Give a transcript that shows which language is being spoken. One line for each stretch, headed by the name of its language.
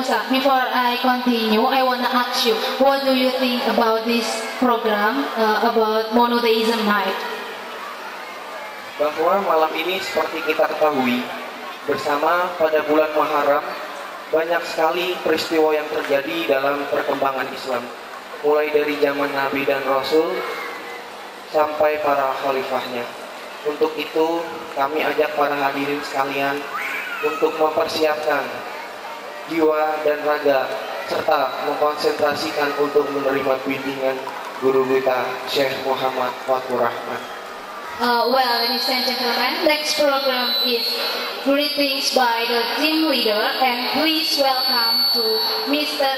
English: before I continue, I want to ask you, what do you think about this program, about monotheism night?
Indonesian: Bahwa malam ini seperti kita ketahui, bersama pada bulan Muharram, banyak sekali peristiwa yang terjadi dalam perkembangan Islam. Mulai dari zaman Nabi dan Rasul, sampai para khalifahnya. Untuk itu, kami ajak para hadirin sekalian untuk mempersiapkan jiwa dan raga, serta mengkonsentrasikan untuk menerima bimbingan guru kita, Syekh Muhammad Fathur Rahman.
English: Well, ladies and gentlemen, next program is greetings by the team leader, and please welcome to Mr.